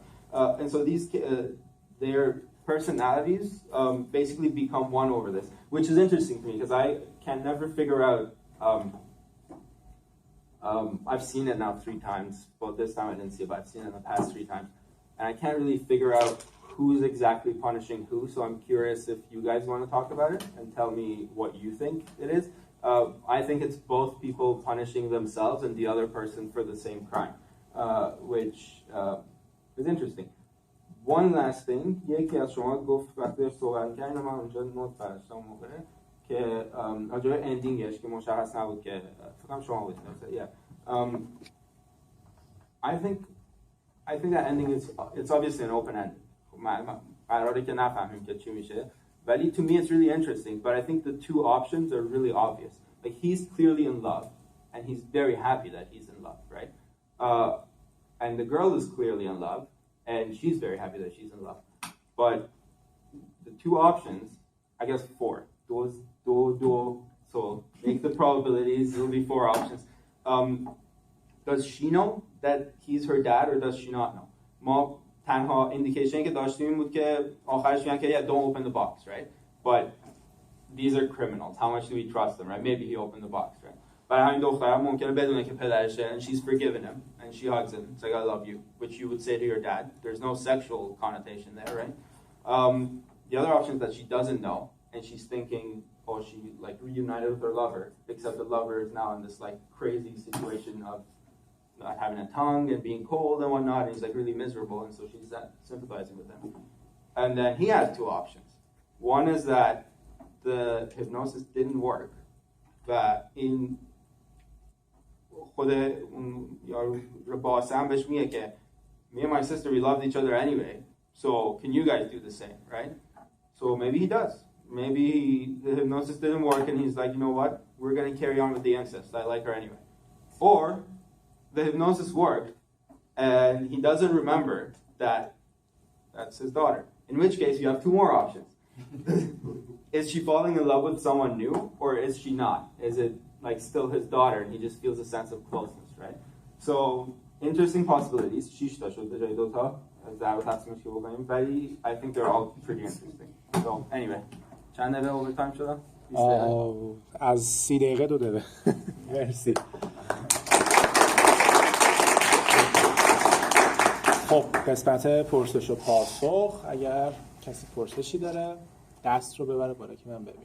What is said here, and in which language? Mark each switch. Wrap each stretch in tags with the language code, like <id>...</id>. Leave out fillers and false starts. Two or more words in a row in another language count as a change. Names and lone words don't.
<en>And so these, their personalities basically become one over this, which is interesting to me because I can never figure out, I've seen it now 3 times, well this time I didn't see it, but I've seen it in the past 3 times, and I can't really figure out who's exactly punishing who, so I'm curious if you guys want to talk about it and tell me what you think it is. I think it's both people punishing themselves and the other person for the same crime, which is interesting. One last thing,</en> <fa>یکی از شما گفت وقتی صحبت کردین من اونجا نوت برداشتم موقع که راجع به اندینگش که مشخص نبود که فکر کنم شما بودید.</fa> <en>I think that ending is it's obviously an open ending.</en> <fa>قراره که نفهمیم که چی میشه.</fa> <en>ولی to me it's really interesting, but I think the 2 options are really obvious. Like he's clearly in love, and he's very happy that he's in love, right? And the girl is clearly in love, and she's very happy that she's in love. But the 2 options, I guess 4. So make the probabilities, it'll be 4 options. Does she know that he's her dad, or does she not know?</en> <fa>ما تنها indication که داشتیم این بود که آخرش میگن که</fa> <en>don't open the box, right? But these are criminals. How much do we trust them, right? Maybe he opened the box, right?</en> <fa>برای همین دخترم ممکنه بدونه که پدرشه,</fa> <en>and she's forgiven him, and she hugs him. It's like, I love you, which you would say to your dad. There's no sexual connotation there, right? The other option is that she doesn't know, and she's thinking, oh, she like reunited with her lover, except the lover is now in this like crazy situation of not having a tongue and being cold and whatnot, and he's like really miserable, and so she's sympathizing with him. And then he has 2 options. One is that the hypnosis didn't work, that in</en> <fa>خود اون یارو باسم بهش میگه که</fa> <en>me and my sister, we loved each other anyway, so can you guys do the same, right? So maybe he does. Maybe the hypnosis didn't work and he's like, you know what, we're going to carry on with the incest, I like her anyway. Or the hypnosis worked and he doesn't remember that that's his daughter, in which case you have 2 more options. Is she falling in love with someone new, or is she not? Is it like still his daughter and he just feels a sense of closeness, right? So interesting possibilities.</en> <fa>6 تا شد به جای 2 تا از ضرب تصمیمش که بکنیم، ولی</fa> <en>I think they're all pretty interesting. So anyway,</en> <fa>چند دقیقه اوورتایم شدم؟ از 30 دقیقه 2 دقیقه. مرسی. خب قسمت پرسش و پاسخ، اگر کسی پرسشی داره دست رو ببره بالا که من ببینم.</fa>